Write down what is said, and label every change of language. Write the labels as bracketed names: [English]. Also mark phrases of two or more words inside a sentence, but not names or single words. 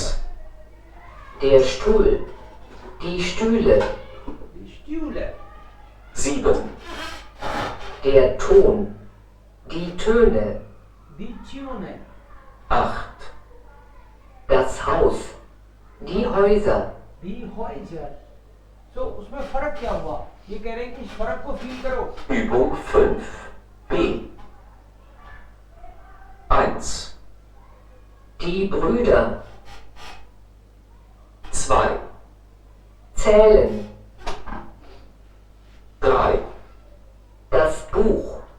[German] Der Stuhl. Die Stühle. die Stühle, 7. Der Ton. Die Töne. die Töne, 8. Das Haus. Die Häuser. die Häuser. [Hindi] तो उसमें फर्क क्या हुआ? ये कह रहे हैं कि इस फर्क को फील करो। [German] Übung 5. B. 1. Die Brüder. 2. Zählen. 3. Das Buch.